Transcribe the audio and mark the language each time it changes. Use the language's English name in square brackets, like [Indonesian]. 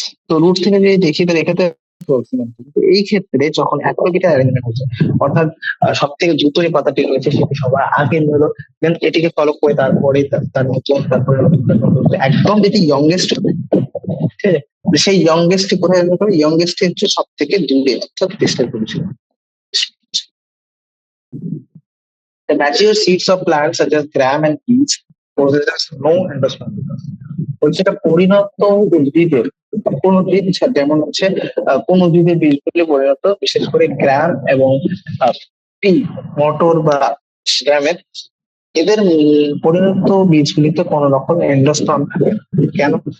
[Bangla] তো রুট থেকে যদি দেখি তাহলে এক্ষেত্রে এই ক্ষেত্রে যখন অ্যাক্রোপিটাল অ্যারেঞ্জমেন্ট হচ্ছে, অর্থাৎ সব থেকে দ্রুত যে পাতাটি রয়েছে সেটি সবার আগে হলো, দেন এটিকে ফলো করে তারপরে তার নতুন, তারপরে একদম যেটি ইয়ংগেস্ট হবে, ঠিক আছে? সেই ইয়ংগেস্ট কোথায় হবে? ইয়ংগেস্ট হচ্ছে সব থেকে দূরে, অর্থাৎ distal position. [English] The mature seeds of plants such as gram and peas possesses no endosperm. [Bangla] বলছে এটা পরিণত উদ্ভিদের, কোন উদ্ভিদ যেমন হচ্ছে কোন উদ্ভিদের বীজগুলি পরিণত, বিশেষ করে গ্রাম এবং পি, মটর বা গ্রামের, এদের পরিণত বীজগুলিতে কোন রকম এন্ডোস্পার্ম থাকে। কেন?